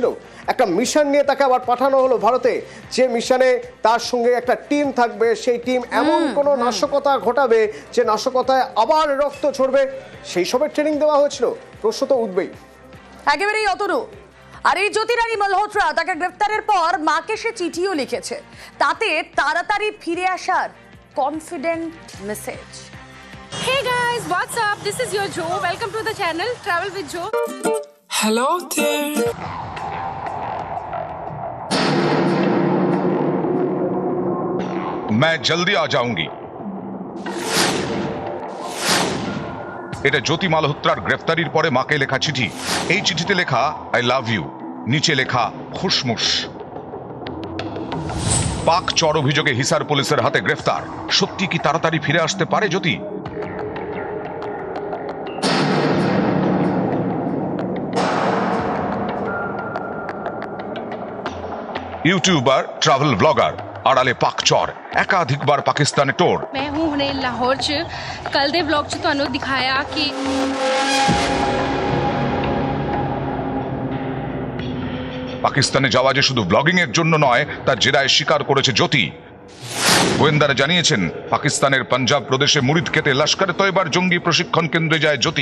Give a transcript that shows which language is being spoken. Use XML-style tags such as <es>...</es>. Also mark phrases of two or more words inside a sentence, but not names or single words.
<bn>একটা মিশন নিয়ে তাকে আবার পাঠানো হলো ভারতে, যে মিশনে তার সঙ্গে একটা টিম থাকবে, সেই টিম এমন কোনো নাশকতা ঘটাবে যে নাশকতায় আবার রক্ত ঝরবে, সেই সবের ট্রেনিং দেওয়া হয়েছিল? প্রশ্ন তো উঠবেই। একেবারেই অতনু। আর এই জ্যোতি রানী মালহোত্রা, তাকে গ্রেফতারের পর মাকে সে চিঠিও লিখেছে, তাতে তাড়াতাড়ি ফিরে আসার</bn> <en>confident message. Hey guys, what's up? This is your Joe. Welcome to the channel Travel with Joe. Hello there.</en> <hi>मैं जल्दी आ जाऊंगी।</hi> <bn>এটা জ্যোতি মালহোত্রার গ্রেফতারির পরে মাকে লেখা চিঠি। এই চিঠিতে লেখা</bn> <en>I love you,</en> <bn>নিচে লেখা খুশমুশ। পাক চর অভিযোগে হিসার পুলিশের হাতে গ্রেফতার। সত্যি কি তাড়াতাড়ি ফিরে আসতে পারে জ্যোতি? ইউটিউবার,</bn> <en>travel blogger,</en> <bn>আড়ালে পাকচর, একাধিকবার পাকিস্তানে টোর।</bn> <pa>ਮੈਂ ਹੂੰ ਹੁਣੇ ਲਾਹੌਰ ਚ ਕੱਲ੍ਹ ਦੇ ਵਲੌਗ ਚ ਤੁਹਾਨੂੰ ਦਿਖਾਇਆ ਕਿ</pa> <bn>পাকিস্তানে যাওয়া যে শুধু ব্লগিং এর জন্য নয়, তার জেরায় স্বীকার করেছে জ্যোতি। গোয়েন্দারা জানিয়েছেন, পাকিস্তানের পাঞ্জাব প্রদেশে মুরিদ কেটে লস্করে তৈবার জঙ্গি প্রশিক্ষণ কেন্দ্রে যায় জ্যোতি।</bn>